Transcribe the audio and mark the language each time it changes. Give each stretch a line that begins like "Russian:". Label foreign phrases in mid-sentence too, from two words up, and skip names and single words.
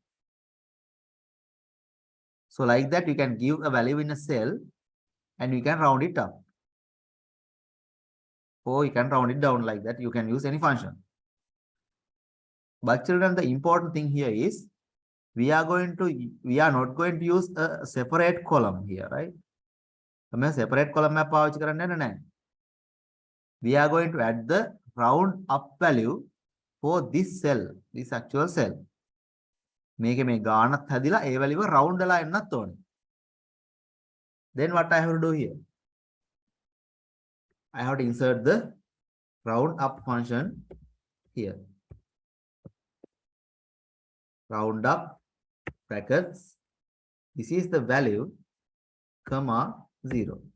English: So like that, you can give a value in a cell and you can round it up. Or you can round it down like that. You can use any function. But children, the important thing here is we are not going to use a separate column here, right? A separate column map
Sinhala: පාවිච්චි කරන්න යන්නේ නැහැ.
English: We are going to add the round up value for this cell, this actual cell.
Sinhala: මේකේ මේ ගානත් හැදිලා ඒ වැලිව round වෙලා එන්නත් ඕනේ.
English: Then what I have to do here? I have to insert the round up function here. Round up brackets. This is the value, comma 0.